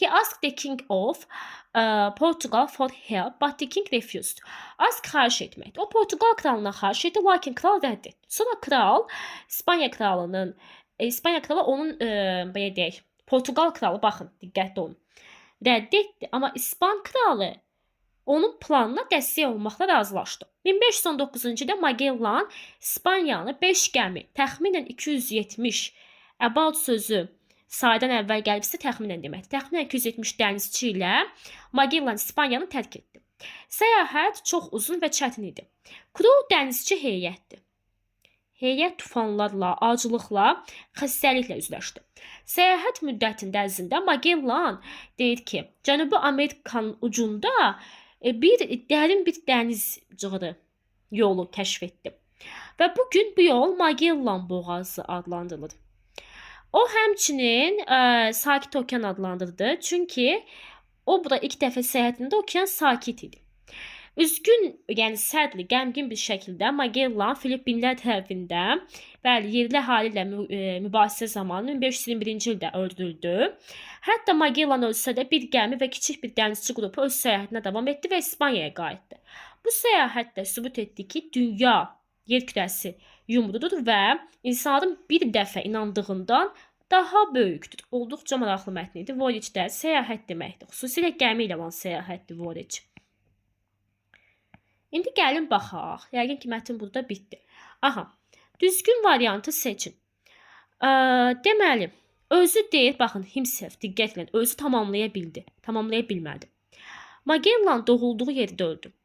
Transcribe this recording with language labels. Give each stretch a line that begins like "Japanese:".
English: He asked the king of Portugal for help, but the king refused.
Azerbaijani: Ask xahiş etməkdir. O Portugal kralına xahiş etdi, lakin kral rədd etdi. Sonra kral, İspaniya kralı onun belə deyək, Portugal kralı, baxın, diqqətli olun, rədd etdi. Amma İspan kralı onun planına dəstək olmaqla razılaşdı. 1519-cu ildə Magellan İspaniyanı 5 gəmi, təxminən 270 about sözü saydan əvvəl gəlibsə təxminən deməkdir. Təxminən 270 dənizçi ilə Magellan İspaniyanı tərk etdi. Səyahət çox uzun və çətin idi. Kru dənizçi heyətdir. Heyət tufanlarla, acılıqla, xəstəliklə üzləşdi. Səyahət müddətində ərzində Magellan deyir ki, Cənubi Amerikanın ucunda dərin bir dəniz cığırı yolu kəşf etdi. Və bugün bu yol Magellan boğazı adlandırılır. O həmçinin Sakit Okean adlandırdı. Çünki o burada ilk dəfə səyahətində okean sakit idi. Üzgün, yəni sədli, qəmgin bir şəkildə Magellan Filippinlər tərəfindən yerli əhali ilə mübahisə zamanı 1521-ci ildə öldürüldü. Hətta Magellan ölsə də bir gəmi və kiçik bir dənizçi qrupu öz səyahətinə davam etdi və İspaniyaya qayıtdı. Bu səyahət də sübut etdi ki, dünya, yer kürəsi yumrudur və insanların bir dəfə inandığından daha böyükdür. Olduqca maraqlı mətn idi. Voyage də səyahət deməkdir. Xüsusilə gəmi ilə olan səyahətdir voyage. İndi gəlin baxaq. Yəqin ki, mətn burada bitdi. Aha, düzgün variantı seçin. Deməli, özü deyir, baxın, himself, diqqət edin, özü tamamlaya bildi, tamamlaya bilmədi. Magellan doğulduğu yerdə öldü.